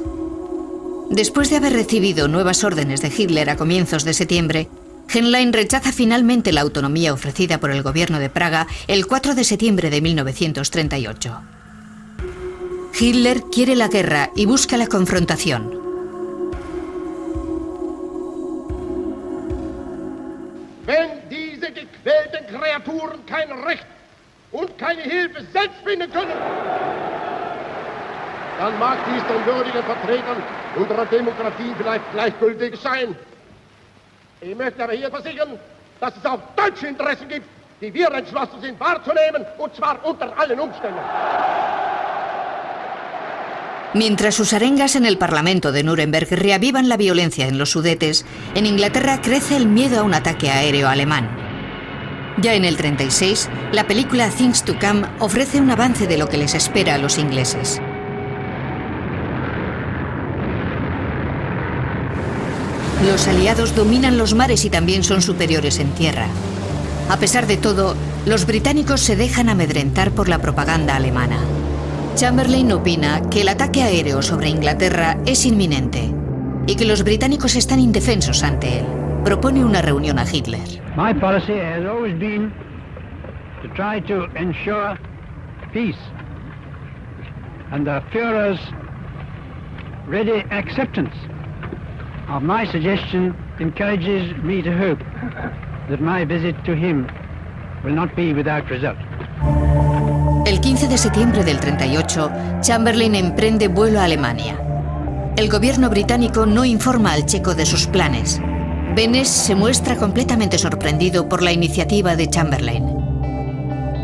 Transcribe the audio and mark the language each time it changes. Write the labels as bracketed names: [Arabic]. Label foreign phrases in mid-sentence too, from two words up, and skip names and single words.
[Spanish] Después de haber recibido nuevas órdenes de Hitler a comienzos de septiembre, Henlein rechaza finalmente la autonomía ofrecida por el gobierno de Praga el 4 de septiembre de 1938. Hitler quiere la guerra y busca la confrontación. [German] Wenn diese gequälten Kreaturen kein Recht und keine Hilfe selbst finden können, dann mag dies den würdigen Vertretern unserer Demokratie vielleicht gleichgültig sein. Ich möchte aber hier versichern, dass es auch deutsche Interessen gibt, die wir entschlossen sind wahrzunehmen, und zwar unter allen Umständen. [Spanish] Mientras sus arengas en el Parlamento de Nuremberg reavivan la violencia en los Sudetes, en Inglaterra crece el miedo a un ataque aéreo alemán. Ya en el 36, la película Things to Come ofrece un avance de lo que les espera a los ingleses. Los aliados dominan los mares y también son superiores en tierra. A pesar de todo, los británicos se dejan amedrentar por la propaganda alemana. Chamberlain opina que el ataque aéreo sobre Inglaterra es inminente y que los británicos están indefensos ante él. Propone una reunión a Hitler. [English] My policy has always been to try to ensure peace, and the Führer's ready acceptance of my suggestion encourages me to hope that my visit to him will not be without result. [Spanish] El 15 de septiembre del 38, Chamberlain emprende vuelo a Alemania. El gobierno británico no informa al checo de sus planes. Benes se muestra completamente sorprendido por la iniciativa de Chamberlain.